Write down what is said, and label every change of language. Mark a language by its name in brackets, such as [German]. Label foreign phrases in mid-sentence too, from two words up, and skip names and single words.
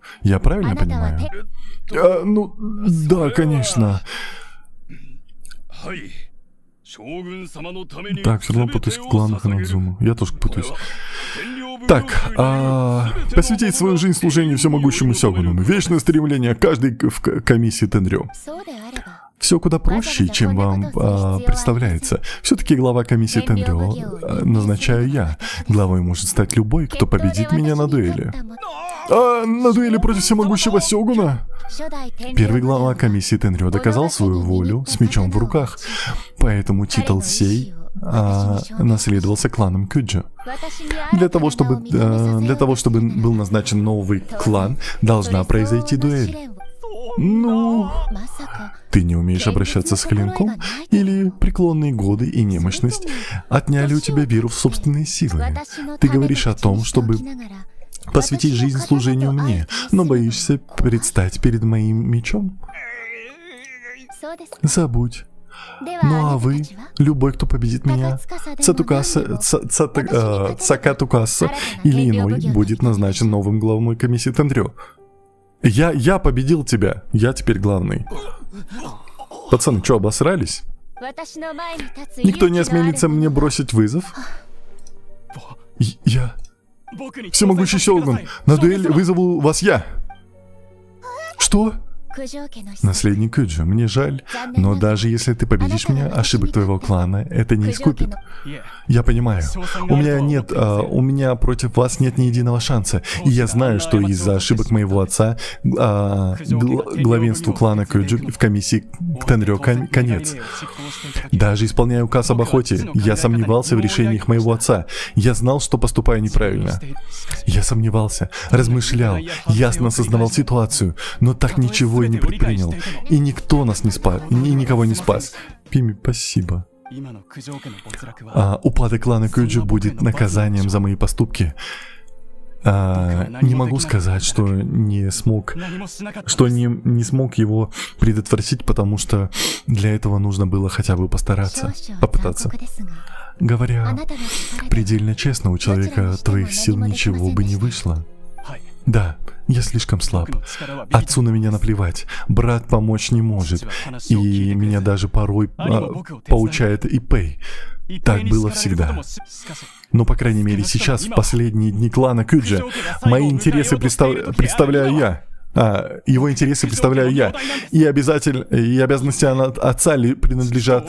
[Russian] Я правильно понимаю? Ну, да, конечно. Так, все равно путаюсь в кланах Ханадзуму. Я тоже путаюсь. Так, посвятить свою жизнь служению всемогущему Сёгуну. Вечное стремление каждой в комиссии Тенрё. [Japanese] そうであれば [Russian] Все куда проще, чем вам представляется. Все-таки глава комиссии Тенрё назначаю я. Главой может стать любой, кто победит меня на дуэли. На дуэли против всемогущего Сёгуна? [Japanese] 初代天領 [Russian] Первый глава комиссии Тенрё доказал свою волю с мечом в руках, поэтому титул сей наследовался кланом Кюджу. [Japanese] 私に [Russian] Для того, чтобы был назначен новый клан, должна произойти дуэль. Ну, [Japanese] まさか [Russian] ты не умеешь обращаться с клинком? Или преклонные годы и немощность отняли у тебя веру в собственные силы? [Japanese] 私の [Russian] Ты говоришь о том, чтобы [Japanese] ために口を開きながら [Russian] посвятить жизнь служению мне, но боишься предстать перед моим мечом? [Japanese] そうですか [Russian] Забудь. [Japanese] では [Russian] Ну [Japanese] あ [Russian] а [Japanese] なた [Russian] вы, [Japanese] たちは [Russian] любой, кто победит меня, Цакатукаса или иной, будет назначен новым главой комиссии Тенрё. Я победил тебя, я теперь главный. Пацаны, что, обосрались? [Japanese] 私の前に立つ [Russian] Никто не [Japanese] 勇気のある [Russian] осмелится мне бросить вызов? Я... Всемогущий Сёгун, на дуэль вызову вас я. Что? [Japanese] 九条家の人 [Russian] Наследник Кюджу, мне жаль, но даже если ты победишь меня, ошибок твоего клана это не [Japanese] 九条家 [Russian] искупит. [Japanese] の [Russian] Я понимаю. У меня против вас нет ни единого шанса. И я знаю, что из-за ошибок моего отца главенству клана Кюджу в комиссии Тенрё конец. Даже исполняя указ об охоте, я сомневался в решениях моего отца. Я знал, что поступаю неправильно. Я сомневался, размышлял, ясно осознавал ситуацию, но так ничего и не предпринял. И никто нас не спас, и никого не спас. Пими, спасибо. [Japanese] 今の九条家の没落は [Russian] Упадок клана Кюджу будет наказанием за мои поступки. Не могу сказать, что не смог [Japanese] 何もしなかった [Russian] что не смог его предотвратить, потому что для этого нужно было хотя бы [Japanese] 少 [Russian] постараться, [Japanese] 々残 [Russian] попытаться. [Japanese] 酷ですが あ [Russian] Говоря [Japanese] なたの力で [Russian] предельно честно, у человека твоих сил ничего бы не вышло. [Japanese] はい [Russian] Да, я слишком слаб. [Japanese] 僕の力はビビ [Russian] Отцу на меня наплевать. Брат помочь не может. И меня даже порой поучает Ипэй. Так было всегда. Но, по крайней мере, сейчас, в последние дни клана Кюджи, мои интересы представляю я. Его интересы представляю я. И обязанности отца принадлежат...